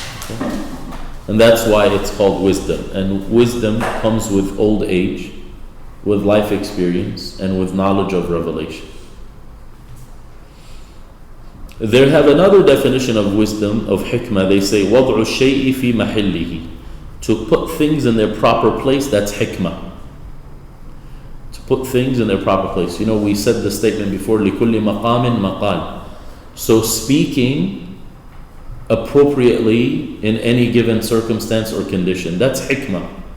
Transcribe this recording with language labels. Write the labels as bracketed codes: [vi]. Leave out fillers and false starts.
[en] Okay? And that's why it's called wisdom. And wisdom comes with old age, with life experience, and with knowledge of revelation. They have another definition of wisdom, of hikmah. They say, [ar] وَضْعُ الشَّيْءِ فِي مَحِلِّهِ. [en] To put things in their proper place, that's hikmah. To put things in their proper place. We said the statement before, [ar] لِكُلِّ مَقَامٍ مَقَالٍ. [en] So speaking appropriately in any given circumstance or condition, that's hikmah.